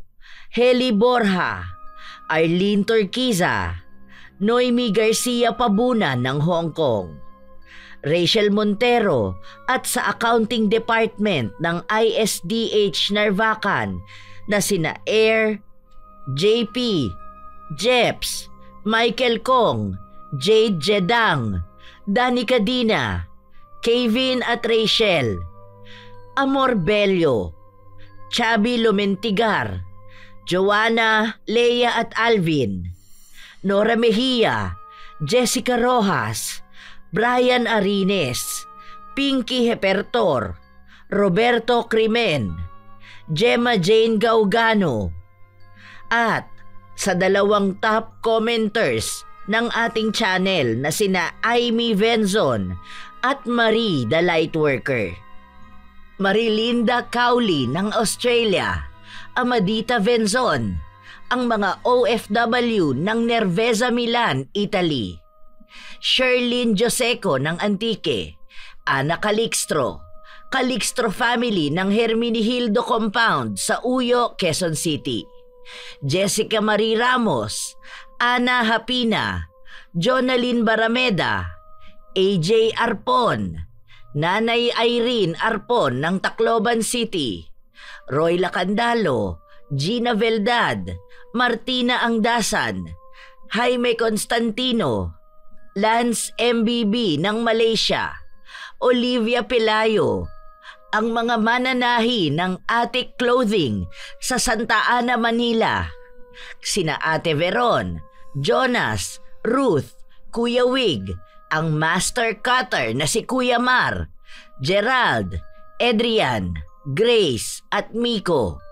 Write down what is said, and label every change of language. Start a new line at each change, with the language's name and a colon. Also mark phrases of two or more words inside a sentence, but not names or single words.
Filipino: Heli Borja, Arlene Torquiza, Noemi Garcia Pabunan ng Hong Kong, Rachel Montero at sa Accounting Department ng ISDH Narvacan na sina Air, JP, Jeps, Michael Kong, Jade Jedang, Dani Cadina, Kevin at Rachel, Amor Bello, Chabi Lumentigar, Joanna, Leia at Alvin, Nora Mejia, Jessica Rojas, Brian Arines, Pinky Hepertor, Roberto Crimen, Gemma Jane Gaugano, at sa dalawang top commenters ng ating channel na sina Amy Venzon at Marie the Lightworker, Marilinda Cowley ng Australia, Amadita Venzon, ang mga OFW ng Nervesa Milan, Italy, Sherlyn Joseco ng Antique, Ana Calixtro, Calixtro family ng Herminihildo Compound sa Uyo, Quezon City, Jessica Marie Ramos, Ana Hapina, Jonalyn Barameda, AJ Arpon, Nanay Irene Arpon ng Tacloban City, Roy Lacandalo, Gina Veldad, Martina Angdasan, Jaime Constantino, Lance MBB ng Malaysia, Olivia Pelayo, ang mga mananahi ng Attic Clothing sa Santa Ana, Manila, sina Ate Veron, Jonas, Ruth, Kuya Wig, ang master cutter na si Kuya Mar, Gerald, Adrian, Grace at Miko,